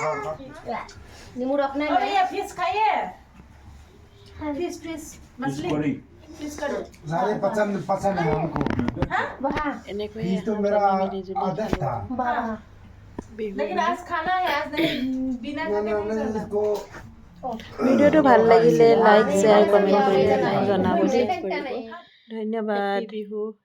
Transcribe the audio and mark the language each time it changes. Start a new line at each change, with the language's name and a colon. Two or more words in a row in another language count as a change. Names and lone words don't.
Hindi: नींबू रखना है। ये फिश खाइए, फिश मछली सारे पसंद है हमको।
Assamese: এনেকৈ
Hindi: ये तो मेरा आदत था। लेकिन आज खाना है, आज नहीं बिना इसको
Assamese: ভিডিঅ'টো ভাল লাগিলে লাইক, শ্বেয়াৰ, কমেণ্ট কৰি জনাব। ধন্যবাদ বিহু।